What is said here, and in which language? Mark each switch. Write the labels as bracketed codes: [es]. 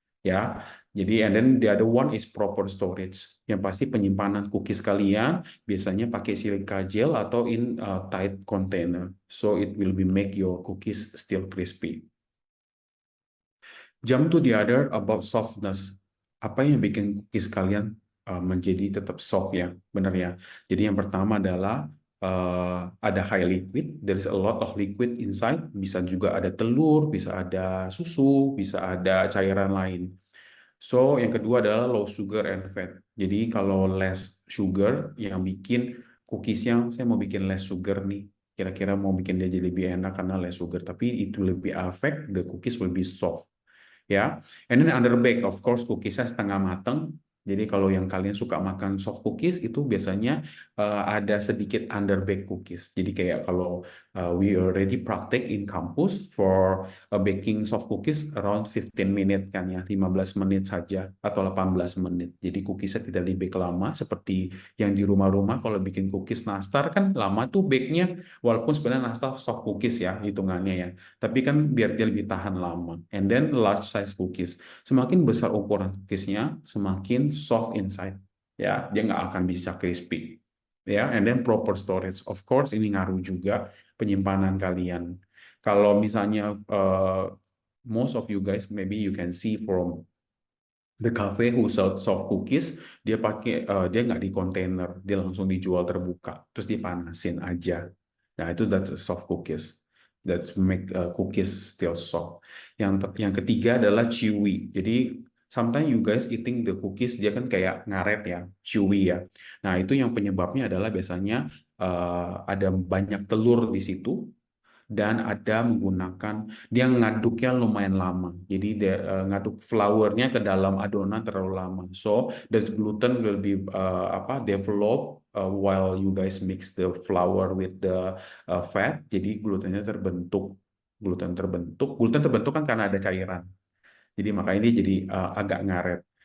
[id] Ya, jadi [en] and then the other one is proper storage. [id] Yang pasti penyimpanan cookies kalian biasanya pakai silica gel atau [en] in tight container. So it will be make your cookies still crispy. Jump to the other about softness. [id] Apa yang bikin cookies kalian menjadi tetap soft ya, benar ya. Jadi yang pertama adalah ada [en] high liquid, there is a lot of liquid inside, [id] bisa juga ada telur, bisa ada susu, bisa ada cairan lain. So yang kedua adalah [en] low sugar and fat. [id] Jadi kalau less sugar yang bikin cookiesnya, saya mau bikin less sugar nih, kira-kira mau bikin dia jadi lebih enak karena less sugar, tapi itu lebih [en] affect the cookies will be soft [id] ya. [en] And then underbake, of course [id] cookiesnya setengah matang. Jadi kalau yang kalian suka makan soft cookies itu biasanya ada sedikit underbake cookies. Jadi kayak kalau [en] we already practice in campus for baking soft cookies around [id] 15 menit kan ya, 15 menit saja atau 18 menit. Jadi cookiesnya tidak di bake lama seperti yang di rumah-rumah kalau bikin cookies nastar kan lama tuh bake-nya, walaupun sebenarnya nastar soft cookies ya hitungannya ya. Tapi kan biar dia lebih tahan lama. [en] And then large size cookies. [id] Semakin besar ukuran cookiesnya, semakin [en] soft inside. [id] Ya, dia nggak akan bisa crispy. Ya, [en] and then proper storage. Of course, [id] ini ngaruh juga penyimpanan kalian. Kalau misalnya [en] most of you guys, maybe you can see from the cafe who sell soft cookies, [id] dia pakai dia nggak di kontainer, dia langsung dijual terbuka, terus dipanasin aja. Nah itu [en] that's soft cookies. That's make cookies still soft. [id] Yang ketiga adalah chewy. Jadi [en] sometimes you guys eating the cookies [id] dia kan kayak ngaret ya, chewy ya. Nah itu yang penyebabnya adalah biasanya ada banyak telur di situ. dan ada menggunakan dia ngaduknya lumayan lama. Jadi dia ngaduk flournya ke dalam adonan terlalu lama. [en] So the gluten will be develop while you guys mix the flour with the fat. [id] Jadi glutennya terbentuk. Gluten terbentuk kan karena ada cairan. Jadi makanya ini jadi agak ngaret.